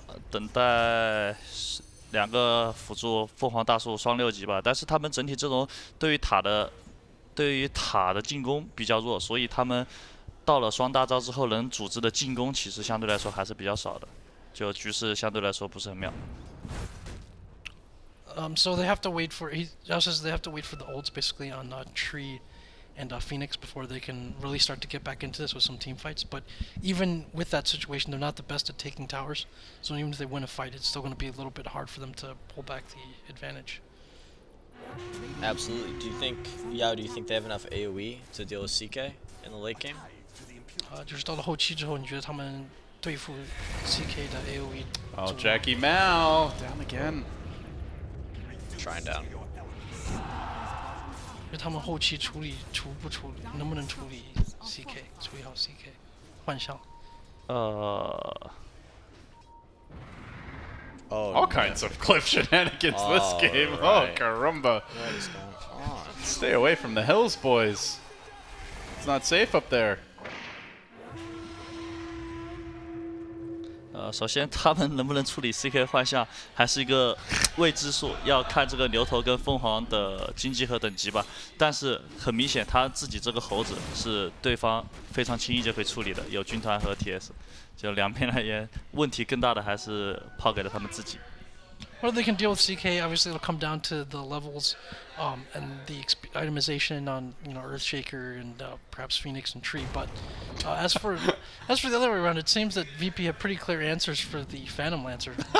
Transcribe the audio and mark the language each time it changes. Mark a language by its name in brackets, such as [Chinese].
[Chinese] 等待2个辅助凤凰大树双6级吧，但是他们整体阵容对于塔的进攻比较弱，所以他们到了双大招之后，能组织的进攻其实相对来说还是比较少的，就局势相对来说不是很妙。 [English] So they have to wait for Yao says they have to wait for the ults basically on Tree and Phoenix before they can really start to get back into this with some team fights. But even with that situation, they're not the best at taking towers. So even if they win a fight, it's still going to be a little bit hard for them to pull back the advantage. Absolutely. Do you think they have enough AoE to deal with CK in the late game? [Chinese] 就是到了后期之后，你觉得他们对付 CK 的 AOE？ [English] Oh, Jackie Mao down again. Trying down. [Chinese] 就他们后期不处理，能不能处理 CK， 处理好 CK 幻象。 [English] Oh, All kinds of cliff shenanigans this game. right. Oh, caramba. What is going on? Stay away from the hills, boys. It's not safe up there. [Chinese] 首先他们能不能处理 CK 幻象还是一个未知数，要看这个牛头跟凤凰的经济和等级吧。但是很明显，他自己这个猴子是对方非常轻易就可以处理的，有军团和 TS， 就两边而言，问题更大的还是抛给了他们自己。 [English] Whether they can deal with CK, obviously it'll come down to the levels and the itemization on Earthshaker and perhaps Phoenix and Tree. But as for the other way around, it seems that VP have pretty clear answers for the Phantom Lancer.